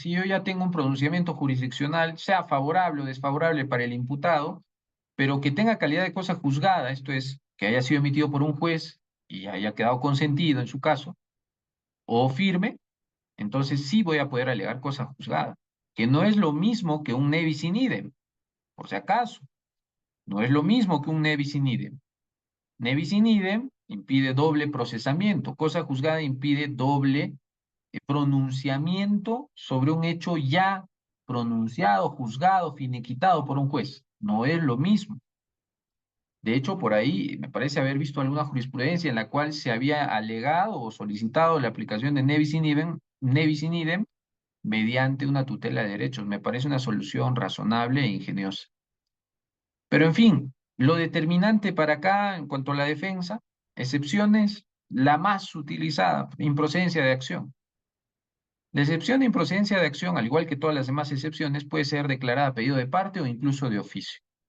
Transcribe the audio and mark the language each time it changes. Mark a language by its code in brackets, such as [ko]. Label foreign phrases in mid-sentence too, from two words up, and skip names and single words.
[es] Si yo ya tengo un pronunciamiento jurisdiccional, sea favorable o desfavorable para el imputado, pero que tenga calidad de cosa juzgada, esto es, que haya sido emitido por un juez y haya quedado consentido en su caso, o firme, entonces sí voy a poder alegar cosa juzgada, que no es lo mismo que un [la] nebis in idem. [es] por si acaso. No es lo mismo que un [la] ne bis in idem. Ne bis in idem [es] impide doble procesamiento. Cosa juzgada impide doble pronunciamiento sobre un hecho ya pronunciado, juzgado, finiquitado por un juez. No es lo mismo. De hecho, por ahí me parece haber visto alguna jurisprudencia en la cual se había alegado o solicitado la aplicación de [la] ne bis in idem [es] mediante una tutela de derechos. Me parece una solución razonable e ingeniosa. Pero en fin, lo determinante para acá en cuanto a la defensa, excepciones, la más utilizada, improcedencia de acción. La excepción de improcedencia de acción, al igual que todas las demás excepciones, puede ser declarada a pedido de parte o incluso de oficio.